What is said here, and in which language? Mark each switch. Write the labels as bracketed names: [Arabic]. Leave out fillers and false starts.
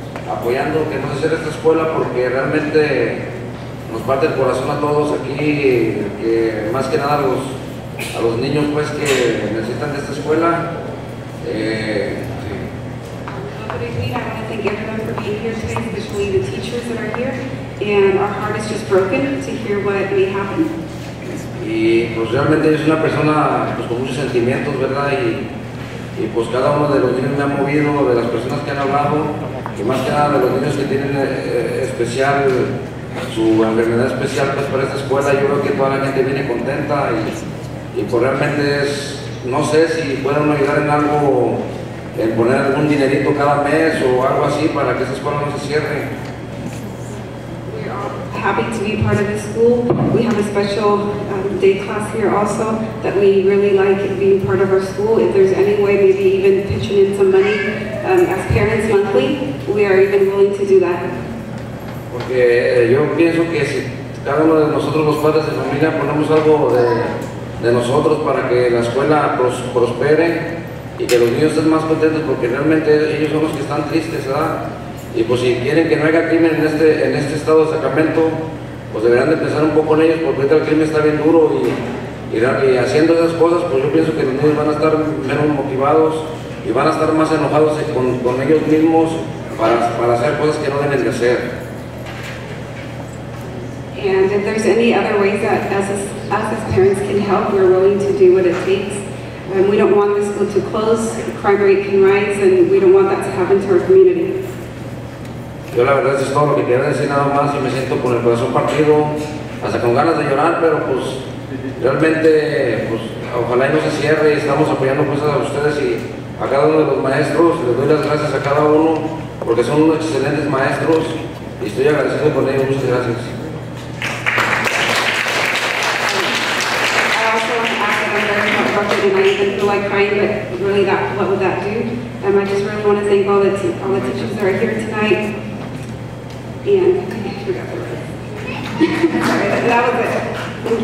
[Spanish] Apoyando que no se cierre esta escuela porque realmente nos parte el corazón a todos aquí, que más que nada a los niños pues que necesitan de esta escuela. [English] Good evening. I want to thank everyone for being here today, especially the teachers that are here. And our heart is just broken to hear what may happen. [Spanish] Y pues realmente yo soy una persona pues, con muchos sentimientos, ¿verdad? Y pues cada uno de los niños me ha movido, de las personas que han hablado, y más que nada de los niños que tienen especial, su enfermedad especial pues para esta escuela. Yo creo que toda la gente viene contenta y pues realmente no sé si pueden ayudar en algo, en poner algún dinerito cada mes o algo así para que esta escuela no se cierre. [English] Happy to be part of this school. We have a special day class here also that we really like being part of our school. If there's any way, maybe even pitching in some money as parents monthly, we are even willing to do that. [Spanish] Porque yo pienso que si cada uno de nosotros los padres de familia ponemos algo de nosotros para que la escuela prospere y que los niños estén más contentos, porque realmente ellos son los que están tristes, ¿verdad? Y pues si quieren que no haya crimen en este estado de Sacramento, pues deberán de pensar un poco en ellos, porque ahorita el crimen está bien duro y haciendo esas cosas, pues yo pienso que los niños van a estar menos motivados y van a estar más enojados con ellos mismos para hacer cosas que no deben de hacer. [English] And if there's any other ways that as us as parents can help, we're willing to do what it takes. We don't want the school to close, crime rate can rise, and we don't want that to happen to our community. [Spanish] Yo la verdad es todo lo que quería decir nada más y me siento con el corazón partido, hasta con ganas de llorar, pero pues realmente pues ojalá y no se cierre y estamos apoyando pues a ustedes y a cada uno de los maestros. Les doy las gracias a cada uno porque son unos excelentes maestros y estoy agradecido con ellos. Muchas gracias. [English] And I even feel like crying, but really, what would that do? I just really want to thank all the teachers that are here tonight. And I forgot the rest. Sorry, that was it.